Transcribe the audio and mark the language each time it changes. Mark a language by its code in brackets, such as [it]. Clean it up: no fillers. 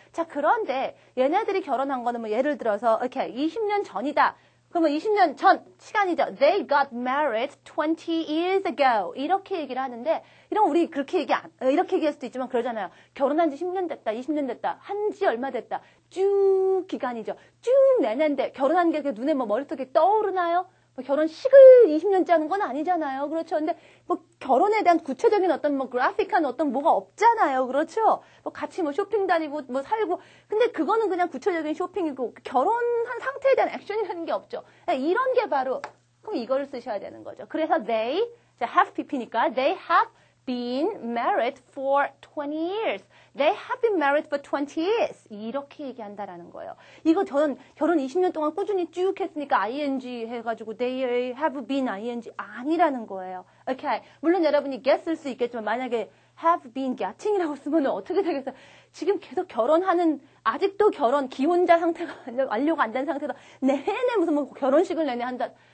[ko] 자, 그런데 얘네들이 결혼한 거는 뭐 예를 들어서, 오케이. 20년 전이다. 그러면 20년 전 시간이죠. [en] They got married 20 years ago. [ko] 이렇게 얘기를 하는데, 이런 우리 그렇게 이렇게 얘기할 수도 있지만 그러잖아요. 결혼한 지 10년 됐다, 20년 됐다, 한 지 얼마 됐다. 쭉 기간이죠. 쭉 내년데 결혼한 게 눈에 뭐 머릿속에 떠오르나요? 뭐 결혼식을 20년째 하는 건 아니잖아요. 그렇죠. 근데 뭐 결혼에 대한 구체적인 어떤 뭐 그래픽한 어떤 뭐가 없잖아요. 그렇죠. 뭐 같이 뭐 쇼핑 다니고 뭐 살고. 근데 그거는 그냥 구체적인 쇼핑이고 결혼한 상태에 대한 액션이라는 게 없죠. 이런 게 바로 그럼 이거를 쓰셔야 되는 거죠. 그래서 [en] they, have pp니까 they have been married for 20 years. They have been married for 20 years. [ko] 이렇게 얘기한다라는 거예요. 이거 저는 결혼 20년 동안 꾸준히 쭉 했으니까 ing 해가지고 [en] they have been ing [ko] 아니라는 거예요. 오케이. 물론 여러분이 get 쓸 수 있겠지만 만약에 [en] have been getting [ko] 이라고 쓰면 어떻게 되겠어요? 지금 계속 결혼하는 아직도 기혼자 상태가 완료가 안 된 상태에서 내내 무슨 뭐 결혼식을 내내 한다.